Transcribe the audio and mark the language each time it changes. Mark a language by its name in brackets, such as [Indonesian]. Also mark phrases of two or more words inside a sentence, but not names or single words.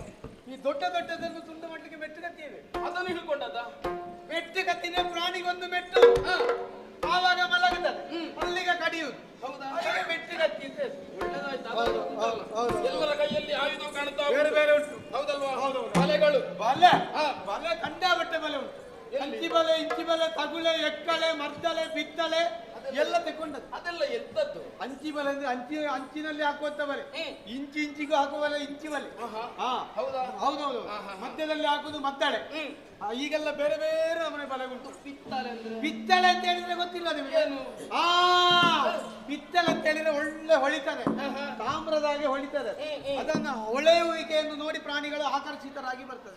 [Kannada] ಈ ದೊಡ್ಡದನ್ನು ತುಂಡು ಮಾಡಲಿಕ್ಕೆ ಮೆಟ್ಟುಗತ್ತಿ ಇದೆ. ಅದನ್ನು ಹಿಡ್ಕೊಂಡದ? ಮೆಟ್ಟುಗತ್ತಿನೇ ಪ್ರಾಣಿಗೊಂದು ಮೆಟ್ಟು. ಆವಾಗ ಮಲಗುತ್ತದೆ, ಅಲ್ಲಿಗೆ ಕಡಿಯುವುದು. ಹೌದಾ? ಮೆಟ್ಟುಗತ್ತಿ ಅಂತ ಎಲ್ಲರ ಕೈಯಲ್ಲಿ ಆಯುಧ ಕಾಣುತ್ತಾ ಬೇರೆ ಬೇರೆ ಉಂಟು. ಹೌದಲ್ವಾ? ಬಲೆಗಳು. ಬಲೆ ಕಂಡಾಬಟ್ಟೆ ಬಲೆ ಉಂಟು. ಅಂಚಿ ಬಲೆ, ಇಂಚಿ ಬಲೆ, ತಗುಲೆ, ಎಕ್ಕಳೆ, ಮರ್ದಲೆ, ಬಿತ್ತಲೆ, ಎಲ್ಲ ತೆಕೊಂಡದ್ದು. ಅದೆಲ್ಲ ಎಂತದ್ದು? ಅಂಚಿ ಬಲೆ ಅಂದ್ರೆ ಅಂಚಿನಲ್ಲಿ ಹಾಕುವಂತ ಬಲೆ, ಇಂಚಿಗೂ ಹಾಕುವ ಬಲೆ ಇಂಚಿ ಬಲೆ. ಹೌದಾ? ಹೌದೌದು. ಮಧ್ಯದಲ್ಲಿ ಹಾಕುದು ಮದ್ದಳೆ. ಈಗೆಲ್ಲ ಬೇರೆ ಬೇರೆ ನಮ್ಮನೆ ಬಲೆ ಉಂಟು. ಪಿತ್ತಳೆ ಅಂದ್ರೆ ಪಿತ್ತಳೆ ಅಂತ ಹೇಳಿದ್ರೆ ಗೊತ್ತಿಲ್ಲ ನಿಮಗೆ? ಪಿತ್ತಳೆ ಅಂತ ಹೇಳಿದ್ರೆ ಒಳ್ಳೆ ಹೊಳಿತದೆ, ತಾಮ್ರದಾಗೆ ಹೊಳಿತದೆ. ಅದನ್ನ ಹೊಳೆಯುವಿಕೆಯನ್ನು ನೋಡಿ ಪ್ರಾಣಿಗಳು ಆಕರ್ಷಿತರಾಗಿ ಬರ್ತದೆ.